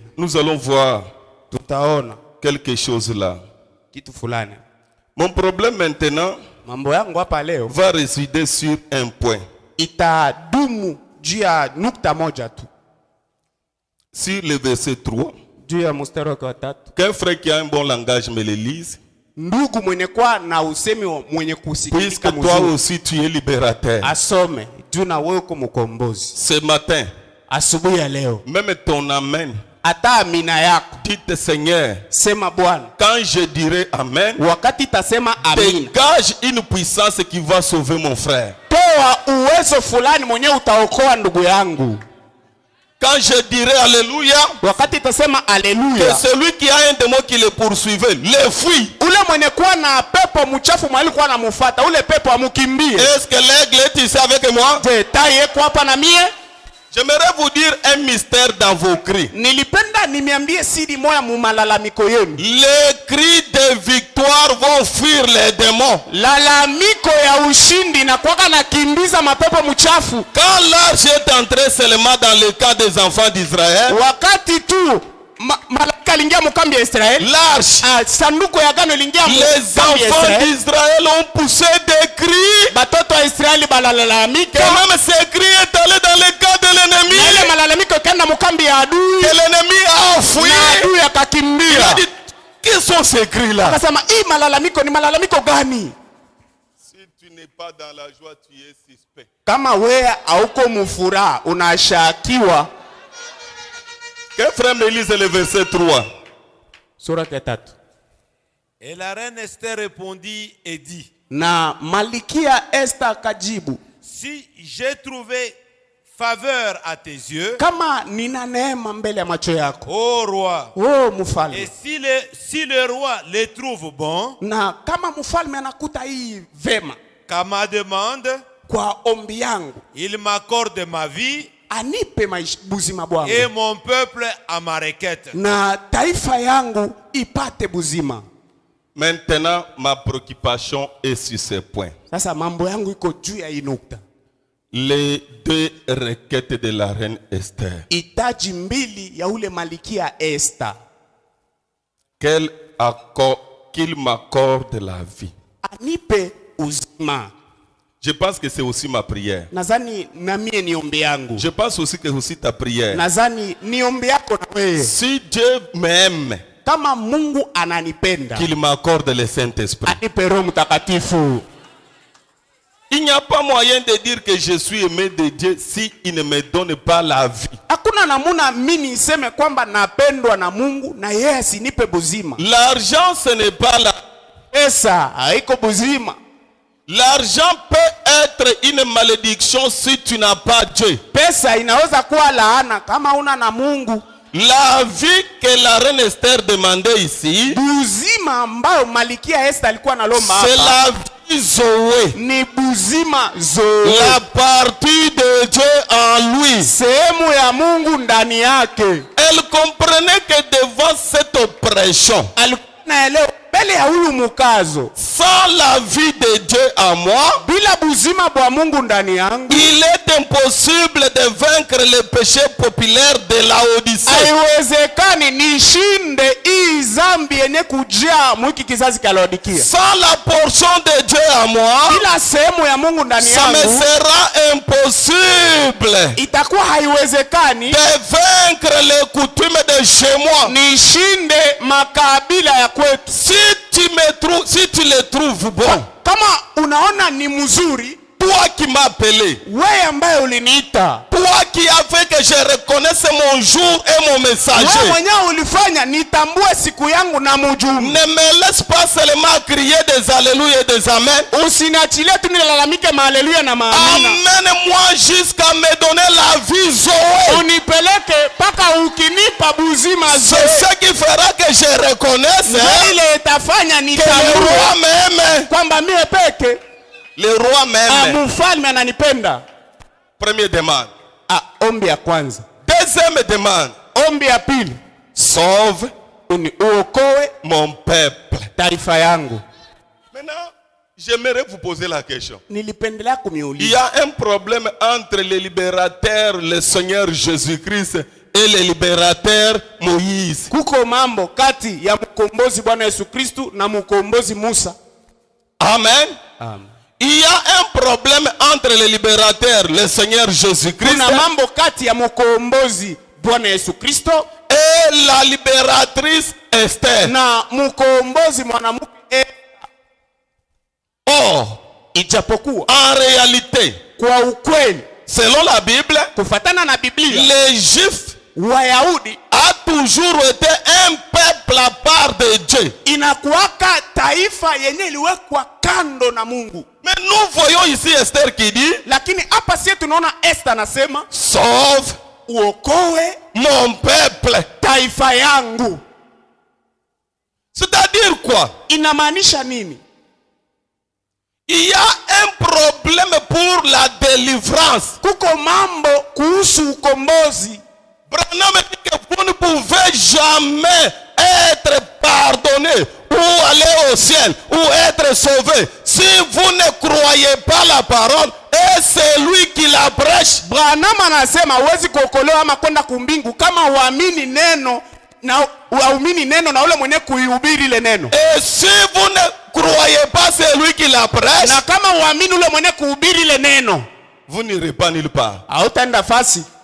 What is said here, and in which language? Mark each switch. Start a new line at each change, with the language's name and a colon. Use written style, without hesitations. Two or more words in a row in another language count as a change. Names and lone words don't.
French: Nous allons voir
Swahili: Tutaona
French: quelque chose là.
Swahili: kitu fulani.
French: Mon problème maintenant
Swahili: Mambo yangu hapa leo
French: va résider sur un point.
Swahili: itadumu juu ya nukta moja tu.
French: Sur le verset 3.
Swahili: Juu ya mstari wa 3.
French: Qu'un frère qui a un bon langage me le lise.
Swahili: Ndugu mwenye kwa na usemi mwenye kusikilika
French: Puisque
Swahili: mzuri.
French: toi aussi tu es libérateur.
Swahili: Asome. Juu na wewe uko mkombozi.
French: Ce matin,
Swahili: Asubuhi ya leo.
French: même ton amen,
Swahili: Ata amina yako.
French: dites Seigneur,
Swahili: Sema Bwana.
French: quand je dirai amen,
Swahili: Wakati tasema amina.
French: dégage une puissance qui va sauver mon frère.
Swahili: Toa uwezo fulani mwenye utaokoa ndugu yangu.
French: Quand je dirai alléluia,
Swahili: Wakati tasema
French: que
Swahili: haleluya.
French: celui qui a un démon qui le poursuivait, le fuit.
Swahili: Ule mwenye kuwa na pepo mchafu mwali kuwa anamufuata, ule pepo amukimbie.
French: Est-ce que l'aigle est ici avec moi?
Swahili: Je, tai yeko hapa na mie?
French: J'aimerais vous dire un mystère dans vos cris.
Swahili: Nilipenda nimiambie siri moya mu malalamiko yenu.
French: Les cris de victoire vont fuir les démons.
Swahili: Lalamiko ya ushindi na kwaka na kimbiza mapepo mchafu.
French: Quand l'arche est entrée seulement dans le cas des enfants d'Israël,
Swahili: Wakati tu malaika lingia mukambi ya Israeli,
French: l'arche,
Swahili: sanduku ya agano lingia
French: les
Swahili: mukambi ya
French: enfants
Swahili: Israeli,
French: d'Israël ont poussé des cris.
Swahili: batoto wa Israeli balalamika.
French: Et même ces cris est allé dans le cas de
Swahili: Na ile
French: l'ennemi.
Swahili: malalamiko kenda mukambi ya adui.
French: Et l'ennemi a fui.
Swahili: Na adui
French: Il
Swahili: akakimbia.
French: a dit, qui sont ces cris-là?
Swahili: Akasema hii malalamiko ni malalamiko gani?
French: Si tu n'es pas dans la joie, tu es suspect.
Swahili: Kama wewe hauko mufuraha unashakiwa.
French: Qu'un frère me lise le verset 3.
Swahili: Sura 3.
French: Et la reine Esther répondit et dit,
Swahili: Na Malikia Esther akajibu,
French: si j'ai trouvé faveur à tes yeux,
Swahili: kama nina neema mbele ya macho yako,
French: ô roi,
Swahili: oh
French: et
Swahili: mfalme,
French: si le roi les trouve bons,
Swahili: na kama mfalme anakuta hii vema
French: qu'à ma demande,
Swahili: kwa ombi yangu,
French: il m'accorde ma vie
Swahili: anipe buzima bwangu
French: et mon peuple à ma requête.
Swahili: na taifa yangu ipate buzima.
French: Maintenant, ma préoccupation est sur ce point.
Swahili: Sasa mambo yangu iko juu ya hii nukta.
French: Les deux requêtes de la reine Esther.
Swahili: Hitaji mbili ya ule Malikia Esther.
French: Qu'il m'accorde la vie.
Swahili: Anipe uzima.
French: Je pense que c'est aussi ma prière.
Swahili: Nazani na mie ni ombi yangu.
French: Je pense aussi que c'est aussi ta prière.
Swahili: Nazani ni ombi yako na wewe.
French: Si Dieu m'aime,
Swahili: kama Mungu ananipenda,
French: qu'il m'accorde le Saint-Esprit.
Swahili: anipe Roho Mtakatifu.
French: Il n'y a pas moyen de dire que je suis aimé de Dieu si il ne me donne pas la vie.
Swahili: Hakuna namuna mimi niseme kwamba napendwa na Mungu na yeye asinipe buzima.
French: L'argent, ce n'est pas la...
Swahili: Pesa haiko buzima.
French: L'argent peut être une malédiction si tu n'as pas Dieu.
Swahili: Pesa inaweza kuwa laana kama una na Mungu.
French: La vie que la reine Esther demandait ici,
Swahili: Buzima ambayo Malikia Esther alikuwa analomba hapa,
French: c'est la vie Zoé.
Swahili: ni buzima Zoe.
French: La partie de Dieu en lui.
Swahili: Sehemu ya Mungu ndani yake.
French: Elle comprenait que devant cette oppression,
Swahili: Alikuwa anaelewa mbele ya huyu mukazo,
French: sans la vie de Dieu en moi,
Swahili: bila buzima bwa Mungu ndani yangu,
French: il est impossible de vaincre le péché populaire de Laodicée.
Swahili: haiwezekani nishinde hii zambi yenye kujia mwiki kizazi cha Laodikia.
French: Sans la portion de Dieu en moi,
Swahili: Bila sehemu ya Mungu ndani
French: ça me
Swahili: yangu,
French: sera impossible
Swahili: itakuwa haiwezekani
French: de vaincre les coutumes de chez moi.
Swahili: nishinde makabila ya kwetu.
French: Si tu le trouves bon,
Swahili: Kama unaona ni mzuri,
French: toi qui m'as appelé,
Swahili: wewe ambaye uliniita,
French: toi qui as fait que je reconnaisse mon jour et mon
Swahili: wewe
French: messager,
Swahili: mwenyewe ulifanya nitambue siku yangu na mjumbe.
French: ne me laisse pas seulement crier des alléluia et des amen.
Swahili: Usiniachilie tu nilalamike mahaleluya na maamina.
French: Amène-moi jusqu'à me donner la vie Zoé.
Swahili: Unipeleke paka ukinipa buzima
French: C'est
Swahili: zoe.
French: ce qui fera que je reconnaisse
Swahili: Ile itafanya
French: que le
Swahili: nitambue
French: roi m'aime.
Swahili: kwamba mie peke
French: Le roi m'aime.
Swahili: mfalme ananipenda.
French: Première demande.
Swahili: Ombi ya kwanza.
French: Deuxième demande.
Swahili: Ombi ya pili,
French: Sauve
Swahili: uokoe
French: mon peuple.
Swahili: taifa yangu.
French: Maintenant, j'aimerais vous poser la question.
Swahili: Nilipendelea
French: Il y
Swahili: kumiuliza,
French: a un problème entre le libérateur, le Seigneur Jésus-Christ, et le libérateur Moïse.
Swahili: kuko mambo kati ya mkombozi Bwana Yesu Kristu na mkombozi Musa.
French: Amen.
Swahili: Amen.
French: Il y a un problème entre le libérateur, le Seigneur Jésus-Christ,
Swahili: Kuna mambo kati ya mkombozi Bwana Yesu Kristo
French: et la libératrice Esther.
Swahili: na mkombozi mwanamke.
French: Or,
Swahili: Ijapokuwa
French: en réalité,
Swahili: kwa ukweli,
French: selon la Bible,
Swahili: kufatana na Biblia,
French: les Juifs
Swahili: Wayahudi
French: a toujours été un peuple à part de Dieu.
Swahili: inakuwaka taifa yenye iliwekwa kando na Mungu.
French: Mais nous voyons ici Esther qui dit,
Swahili: Lakini hapa sisi tunaona Esther anasema
French: sauve
Swahili: uokoe
French: mon peuple.
Swahili: taifa yangu.
French: C'est-à-dire quoi?
Swahili: Inamaanisha nini?
French: Il y a un problème pour la délivrance.
Swahili: Kuko mambo kuhusu ukombozi.
French: Branham dit que vous ne pouvez jamais être pardonné ou aller au ciel ou être sauvé si vous ne croyez pas la parole et c'est lui qui la prêche.
Swahili: Branham anasema huwezi kuokolewa ama kwenda kumbingu kama uamini neno na uamini neno na ule mwenye kuihubiri ile neno.
French: Et si vous ne croyez pas c'est lui qui la prêche,
Swahili: Na kama uamini ule mwenye kuhubiri ile neno,
French: vous n'irez pas nulle part.
Swahili: hautaenda fasi.